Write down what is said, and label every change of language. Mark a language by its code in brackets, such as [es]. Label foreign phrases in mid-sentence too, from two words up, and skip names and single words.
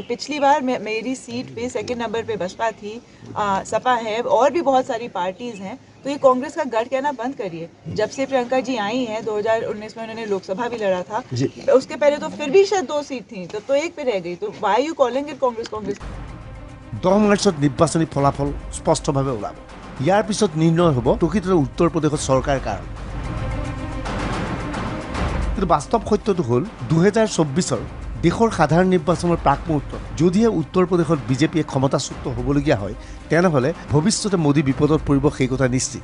[hi] पिछली बार मेरी सीट पे 2nd नंबर पे बसपा थी, सपा है और भी बहुत सारी पार्टीज हैं। तो ये कांग्रेस का गढ़ कहना बंद करिए। जब से प्रियंका जी आई हैं 2019 में उन्होंने लोकसभा भी लड़ा था, उसके पहले तो फिर भी शायद 2 सीट थी, तो 1 पे रह गई। तो [en] why you calling it [hi] कांग्रेस कांग्रेस? [as] 10 মাৰ্চত নিৰ্বাচনী ফলাফল স্পষ্টভাৱে ওলাব। ইয়াৰ পিছত নিৰ্ণয় হ'ব প্ৰকৃততে উত্তৰ প্ৰদেশত চৰকাৰ কাৰ। কিন্তু বাস্তৱ সত্যটো হ'ল 2024ৰ দেশৰ সাধাৰণ নিৰ্বাচনৰ প্ৰাক মুহূৰ্তত যদিহে উত্তৰ প্ৰদেশত বিজেপিয়ে ক্ষমতাচ্যুত হ'বলগীয়া হয় তেনেহ'লে ভৱিষ্যতে মোদী বিপদত পৰিব, সেই কথা নিশ্চিত।